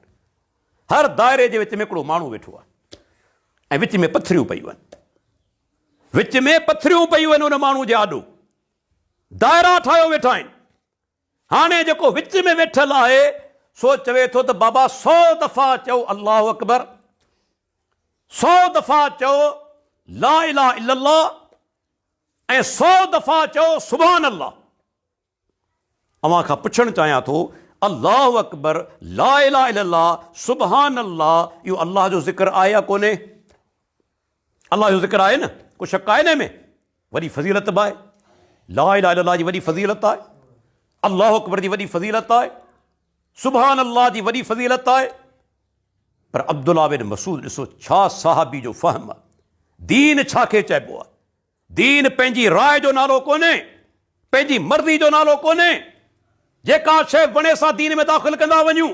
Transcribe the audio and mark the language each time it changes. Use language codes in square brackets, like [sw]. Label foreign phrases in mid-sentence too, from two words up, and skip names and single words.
[sd] हर दायरे जे विच में हिकिड़ो माण्हू वेठो आहे, ऐं विच में पथरियूं पयूं आहिनि, विच में पथरियूं पयूं आहिनि, उन माण्हू जे आॾो दायरा ठाहियो वेठा आहिनि। हाणे जेको विच में वेठल आहे सो चवे थो त बाबा 100 दफ़ा चओ [ar] الله أكبر, [sd] 100 दफ़ा चओ [ar] لا إله إلا الله, [sd] ऐं 100 दफ़ा चओ [ar] سبحان الله. [sd] अव्हां खां पुछणु चाहियां थो, [ar] الله أكبر، لا إله إلا الله، سبحان الله, [sd] इहो अल्लाह जो ज़िक्र आहे या कोन्हे? अल्लाह जो ज़िक्र आहे न, को शक आहे हिन में? वॾी फज़ीलत बि आहे, [ar] لا إله إلا الله [sd] जी वॾी फज़ीलत आहे, [ar] الله أكبر [sd] जी वॾी फज़ीलत आहे, [ar] سبحان الله [sd] जी वॾी फज़ीलत आहे। पर अब्दुल्लाह बिन मसूद ॾिसो छा साहबी जो फ़हम आहे। दीन छा खे चइबो आहे? दीन पंहिंजी राय जो नालो कोन्हे, पंहिंजी मर्ज़ी जो नालो कोन्हे, जेका शइ वणे सां दीन में दाख़िल कंदा वञूं।